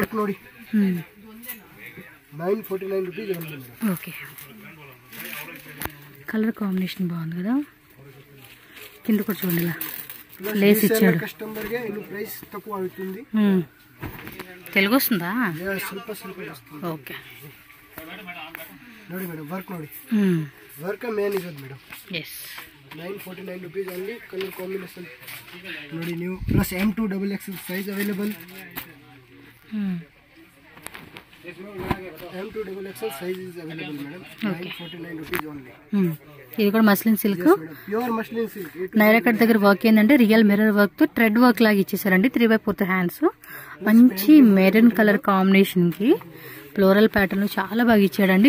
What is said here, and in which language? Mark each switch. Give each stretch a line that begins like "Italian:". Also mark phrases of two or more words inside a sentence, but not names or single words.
English: ನೋಡಿ. 949 rupees only.
Telugu: ఓకే,
English: colour combination
Telugu: బాగుంది కదా. కింద కూడా చూడండి, ఇలా లేస్ ఇచ్చాడు. కస్టమర్ ಗೆ ఇను ప్రైస్ తక్కువ అవుతుంది. తెలుగు వస్తుందా?
Kannada: ಸ್ವಲ್ಪ ಸ್ವಲ್ಪ వస్తుంది.
Telugu: ఓకే,
Kannada: ನೋಡಿ ಮೇಡಂ, ವರ್ಕ್ ನೋಡಿ,
English: work main
Kannada: ಇರೋದು ಮೇಡಂ. ಎಸ್
English: 949 rupees only. colour combination
Kannada: ನೋಡಿ ನೀವು.
English: plus M2XXL size available. M2XXL size is available madam. 949 rupees only.
Telugu: ఇది కూడా
English: muslin silk, pure muslin silk.
Telugu: నైరా కట్ దగ్గర వర్క్ ఏంటంటే
English: real mirror work
Telugu: తో
English: thread work
Telugu: లాగా ఇచ్చేసారండి. 3/4 హ్యాండ్స్, మంచి
English: maroon colour combination
Telugu: కి
English: floral pattern
Telugu: చాలా బాగా ఇచ్చాడండి.